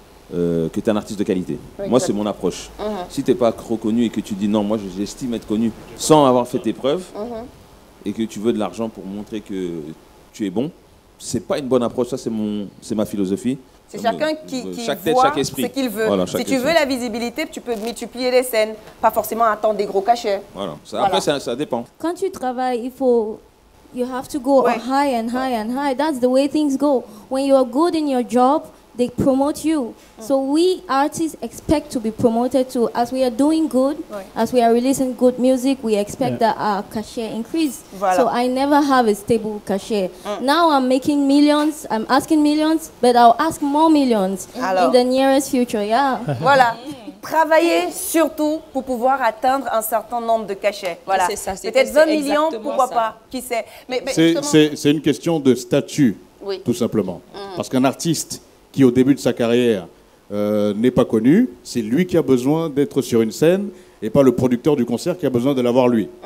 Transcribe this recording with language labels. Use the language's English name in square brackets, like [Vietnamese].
[French] que tu es un artiste de qualité. Moi, c'est mon approche. Si tu n'es pas trop connu et que tu dis non, moi j'estime être connu sans avoir fait tes preuves et que tu veux de l'argent pour montrer que tu es bon, c'est pas une bonne approche. Ça, c'est ma philosophie. C'est chacun qui chaque tête, voit chaque esprit. Ce qu'il veut. Voilà, si tu veux la visibilité, tu peux multiplier les scènes, pas forcément attendre des gros cachets. Voilà. Après, ça dépend. Quand tu travailles, [English] you have to go high and high and high. That's the way things go. When you are good in your job, they promote you. So we artists expect to be promoted too. As we are doing good, as we are releasing good music, we expect that our cachet increase. Voilà. So I never have a stable cachet. Now I'm making millions, I'm asking millions, but I'll ask more millions in the nearest future. Yeah. [French] Voilà. Travailler surtout pour pouvoir atteindre un certain nombre de cachets. Voilà. Peut-être 20 millions, pourquoi pas. Qui sait. C'est une question de statut, tout simplement. Parce qu'un artiste qui au début de sa carrière n'est pas connu, c'est lui qui a besoin d'être sur une scène et pas le producteur du concert qui a besoin de l'avoir lui.